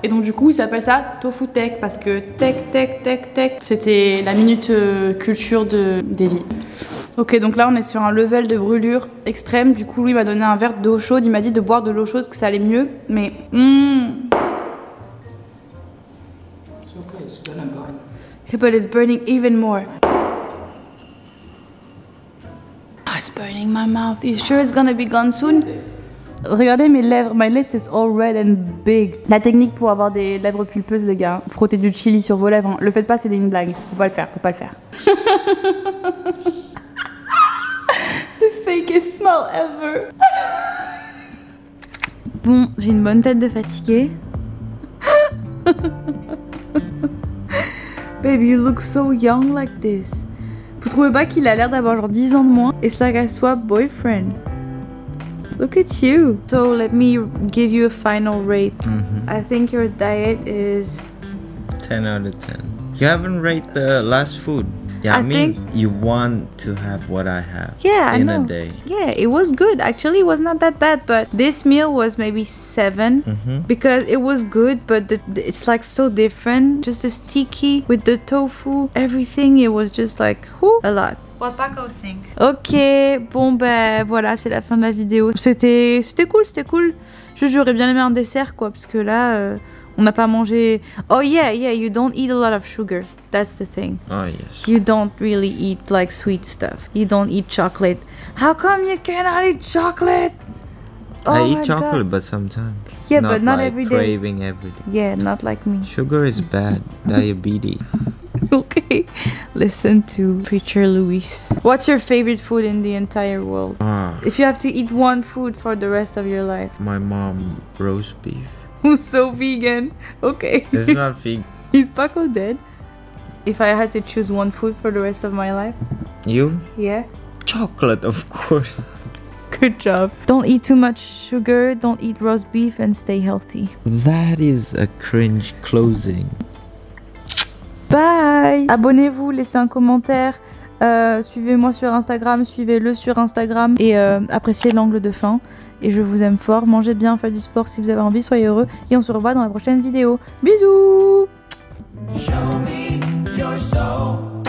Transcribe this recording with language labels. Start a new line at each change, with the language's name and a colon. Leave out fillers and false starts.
French: Et donc du coup il s'appelle ça Tofu Tech parce que tech, c'était la minute culture de Davy. Ok, donc là on est sur un level de brûlure extrême, du coup lui m'a donné un verre d'eau chaude, il m'a dit de boire de l'eau chaude que ça allait mieux, mais
English: It's okay, it's gonna go. Yeah, but it's burning even more. It's burning my mouth. You sure it's gonna be gone soon?
French: Regardez mes lèvres.
English: My lips is all red and big.
French: La technique pour avoir des lèvres pulpeuses, les gars. Frotter du chili sur vos lèvres. Le faites pas, c'est une blague. Faut pas le faire.
English: The fakest smell ever.
French: Bon, j'ai une bonne tête de fatiguée.
English: Baby, you look so young like this.
French: Vous trouvez pas qu'il a l'air d'avoir genre 10 ans de moins?
English: It's like I swap boyfriend. Look at you. So let me give you a final rate. I think your diet is 10 out of 10. You haven't rated the last food. Yeah, I mean, you want to have what I have in a day. Yeah, it was good. Actually, it was not that bad, but this meal was maybe 7 because it was good, but it's like so different. Just the sticky with the tofu, everything, it was just like, a lot. What Paco think?
French: Ok, bon ben voilà, c'est la fin de la vidéo. C'était cool. J'aurais bien aimé un dessert quoi, parce que là... on n'a pas mangé.
English: Oh yeah, you don't eat a lot of sugar. That's the thing. Oh yes. You don't really eat like sweet stuff. You don't eat chocolate. How come you cannot eat chocolate? I eat chocolate, but sometimes. Yeah, but not every day. Craving every day. Yeah, not like me. Sugar is bad. Diabetes. Okay. Listen to Preacher Louis. What's your favorite food in the entire world? If you have to eat one food for the rest of your life. My mom roast beef. So vegan. Okay. It's not vegan. Is Paco dead? If I had to choose one food for the rest of my life? You? Yeah. Chocolate, of course. Good job. Don't eat too much sugar, don't eat roast beef, and stay healthy. That is a cringe closing. Bye.
French: Abonnez-vous, laissez un commentaire. Suivez-moi sur Instagram, suivez-le sur Instagram. Et appréciez l'angle de fin. Et je vous aime fort. Mangez bien, faites du sport si vous avez envie, soyez heureux. Et on se revoit dans la prochaine vidéo. Bisous.
English: Show me your soul.